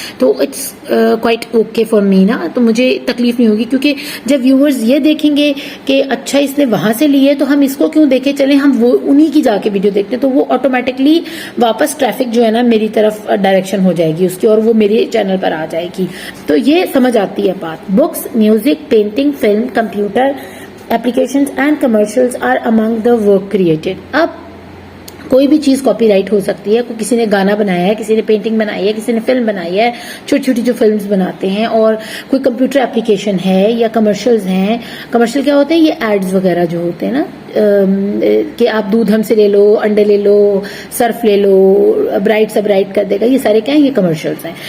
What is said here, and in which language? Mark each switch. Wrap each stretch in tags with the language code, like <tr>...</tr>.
<ur>تو</ur> <en>it's quite okay for me</en> <ur>نا, تو مجھے تکلیف نہیں ہوگی, کیونکہ جب ویورز یہ دیکھیں گے کہ اچھا اس نے وہاں سے لی ہے تو ہم اس کو کیوں دیکھیں, چلیں ہم وہ انہی کی جا کے ویڈیو دیکھتے ہیں, تو وہ آٹومیٹکلی واپس ٹریفک جو ہے نا میری طرف ڈائریکشن ہو جائے گی اس کی, اور وہ میرے چینل پر آ جائے گی. تو یہ سمجھ آتی ہے بات.</ur> <en>Books, music, painting, film, computer applications and commercials are among the work created.</en> <ur>اب کوئی بھی چیز کاپی رائٹ ہو سکتی ہے. کسی نے گانا بنایا ہے, کسی نے پینٹنگ بنائی ہے, کسی نے فلم بنائی ہے, چھوٹی چھوٹی جو فلمز بناتے ہیں, اور کوئی کمپیوٹر اپلیکیشن ہے یا کمرشلز ہیں. کمرشل کیا ہوتے ہیں؟ یہ ایڈز وغیرہ جو ہوتے ہیں نا, کہ آپ دودھ ہم سے لے لو, انڈے لے لو, صرف لے لو, برائٹ سا برائٹ کر دے گا, یہ سارے کیا ہیں؟ یہ کمرشلز ہیں.</ur>